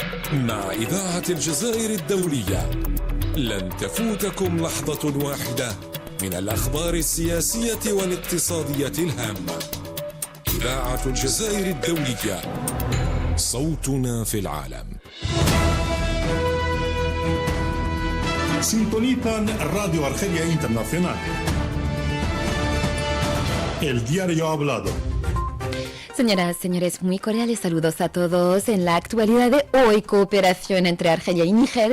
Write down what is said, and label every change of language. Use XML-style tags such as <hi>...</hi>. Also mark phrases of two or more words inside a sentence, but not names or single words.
<ar>مع إذاعة الجزائر الدولية لن تفوتكم لحظة واحدة من الأخبار السياسية والاقتصادية الهامة. إذاعة الجزائر الدولية، صوتنا في العالم.</ar> <es>Sintonizan Radio Argelia Internacional. El diario hablado. Señoras, señores, muy cordiales saludos a todos. En la actualidad de hoy, cooperación entre Argelia y Níger.</es>